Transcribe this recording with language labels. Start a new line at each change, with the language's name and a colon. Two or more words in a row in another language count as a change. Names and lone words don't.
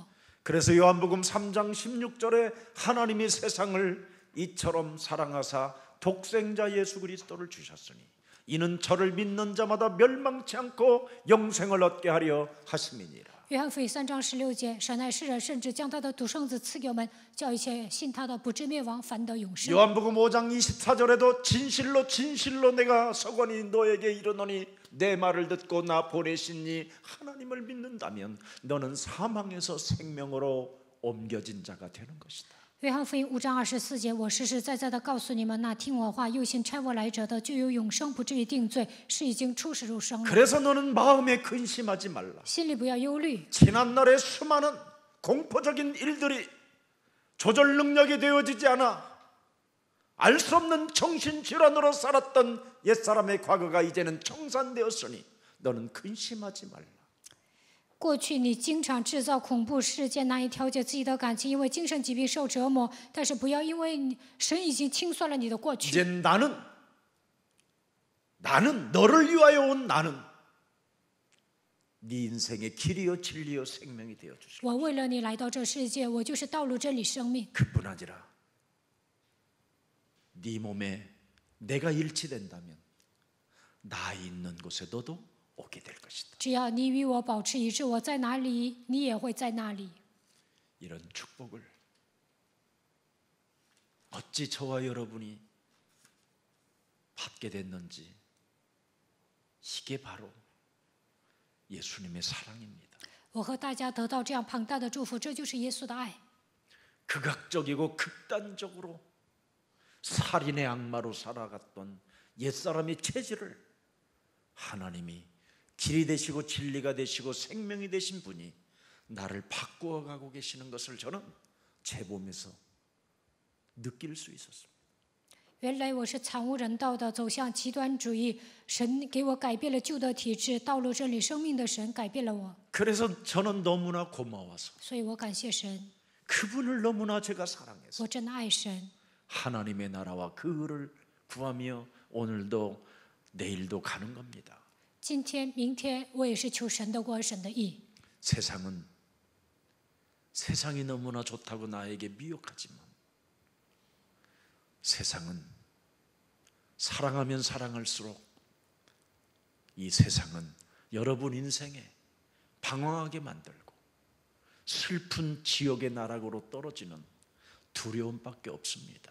Korean: 그래서 요한복음 3장 16절에 하나님이 세상을 이처럼 사랑하사 독생자 예수 그리스도를 주셨으니 이는 저를 믿는 자마다 멸망치 않고 영생을 얻게 하려 하심이니라.
Chinese: 约翰福音3章16节，神爱世人，甚至将他的独生子赐给我们，叫一切信他的不至灭亡，反得永生。
Korean: 요한복음 5장 24절에도 진실로 진실로 내가 서건이 너에게 이르노니 내 말을 듣고 나 보내신 이 하나님을 믿는다면 너는 사망에서 생명으로 옮겨진 자가 되는 것이다.
Chinese: 约翰福音5章24节，我实实在在的告诉你们，那听我话又信差我来者的，就有永生，不至于定罪，是已经出世入生了。
Korean: 그래서 너는 마음에 근심하지 말라.
Chinese: 心里不要忧虑。
Korean: 지난날의 수많은 공포적인 일들이 조절 능력이 되어지지 않아 알 수 없는 정신질환으로 살았던 옛사람의 과거가 이제는 청산되었으니 너는 근심하지 말라.
Chinese: 过去你经常制造恐怖事件，难以调节自己的感情，因为精神疾病受折磨。但是不要因为神已经清算了你的过去。
Korean: 이제 나는 너를 위하여 온 나는 네 인생의 길이요 진리요 생명이 되어 주시고
Chinese: 我为了你来到这世界，我就是道路、真理、生命。
Korean: 그뿐 아니라 네 몸에 내가 일치된다면 나 있는 곳에 너도 오게 될 것이다.
Chinese: 只要你与我保持一致，我在哪里，你也会在那里。
Korean: 이런 축복을 어찌 저와 여러분이 받게 됐는지 이게 바로 예수님의 사랑입니다.
Chinese: 我和大家得到这样庞大的祝福，这就是耶稣的爱。
Korean: 극악적이고 극단적으로 살인의 악마로 살아갔던 옛사람의 체질을 하나님이 길이 되시고 진리가 되시고 생명이 되신 분이 나를 바꾸어 가고 계시는 것을 저는 제 몸에서 느낄 수 있었습니다.
Chinese: 原来我是惨无人道的，走向极端主义。神给我改变了旧的体质，道路、真理、生命的神改变了我，
Korean: 그래서 저는 너무나 고마워서
Chinese: 所以我感谢神，
Korean: 그분을 너무나 제가 사랑해서
Chinese: 我真的爱神。
Korean: 하나님의 나라와 그 의를 구하며 오늘도 내일도 가는 겁니다.
Chinese: 今天、明天，我也是求神的国、神的义。
Korean: 세상이 너무나 좋다고 나에게 미혹하지만 세상은 사랑하면 사랑할수록 이 세상은 여러분 인생에 방황하게 만들고 슬픈 지옥의 나락으로 떨어지는 두려움밖에 없습니다.